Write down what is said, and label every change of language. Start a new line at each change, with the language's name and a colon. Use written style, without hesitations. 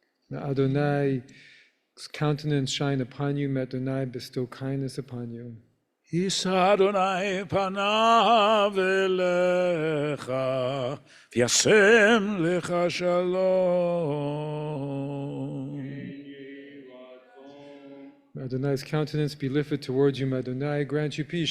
English: May Adonai's countenance shine upon you. May Adonai bestow kindness upon you.
Hebrew: יישא אדוני פניו אליך וישם לך שלום.
English: May Adonai's countenance be lifted towards you. May Adonai grant you peace.